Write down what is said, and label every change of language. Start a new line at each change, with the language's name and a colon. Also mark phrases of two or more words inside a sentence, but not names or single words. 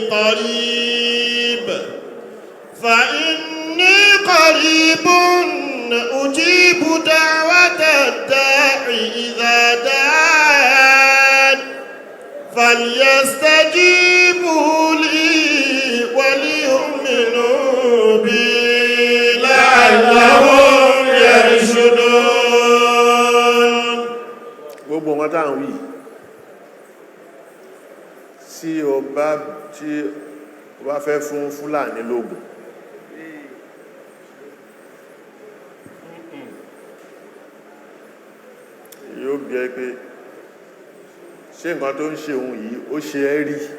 Arabic: قريب أجيب دعوة الداعي إذا دعان فليستجيبوا لي وليؤمنوا بي لعلهم يرشدون.
Yoruba: gbogbo wọn táwọn wí tí o bá fẹ́ fún Fúlàní lóògùn yóò bí ẹ pé ṣé nǹkan tó ń ṣe òun yìí ó ṣe ẹ́ rí.